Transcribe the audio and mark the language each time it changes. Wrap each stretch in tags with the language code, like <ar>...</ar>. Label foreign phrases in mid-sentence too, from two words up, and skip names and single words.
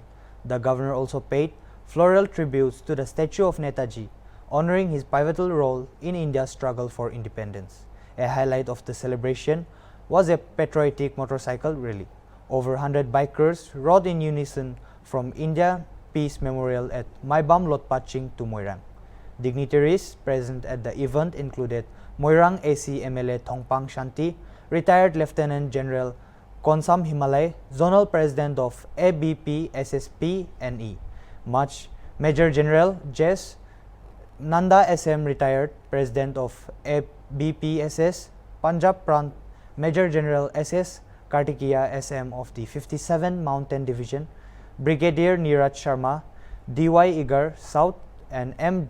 <en>The governor also paid floral tributes to the statue of Netaji, honoring his pivotal role in India's struggle for independence. A highlight of the celebration was a patriotic motorcycle rally. Over 100 bikers rode in unison from India Peace Memorial at Maibam Lotpaching to Moirang. Dignitaries present at the event included Moirang AC MLA Thongpang Shanti, retired Lieutenant General Konsam Himalay, Zonal President of ABP SSP-NE, Major General Jes Nanda SM, retired President of ABPSS, Punjab Prant, Major General SS Kartikeya SM of the 57 Mountain Division, Brigadier Niraj Sharma, DY Igar South, and M.</en>